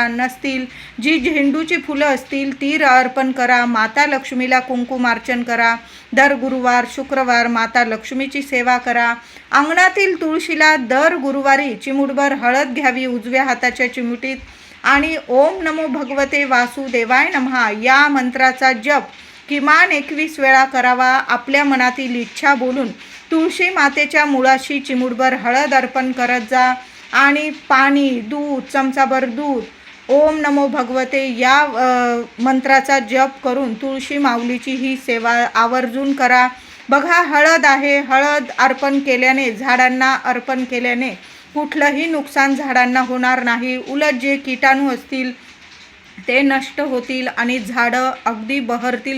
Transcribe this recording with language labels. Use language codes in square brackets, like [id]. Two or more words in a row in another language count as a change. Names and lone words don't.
[mr] नसतील, जी झेंडूची फुलं असतील ती अर्पण करा. माता लक्ष्मीला कुंकुमार्चन करा. दर गुरुवार, शुक्रवार माता लक्ष्मीची सेवा करा. अंगणातील तुळशीला दर गुरुवारी चिमूटभर हळद घ्यावी उजव्या हाताच्या चिमुटीत आणि [sa] ओम नमो भगवते वासुदेवाय नमः [mr] या मंत्राचा जप किमान 21 वेळा करावा. आपल्या मनातील इच्छा बोलून तुळशी मातेच्या मुळाशी चिमूटभर हळद अर्पण करत जा आणि पाणी, दूध, चमचाभर दूध [sa] ओम नमो भगवते [mr] या मंत्राचा जप करून तुळशी माऊलीची ही सेवा आवर्जून करा. बघा, हळद आहे, हळद अर्पण केल्याने, झाडांना अर्पण केल्याने कुठलंही नुकसान झाडांना होणार नाही. उलट जे कीटाणू असतील ते नष्ट होतील आणि झाडं अगदी बहरतील.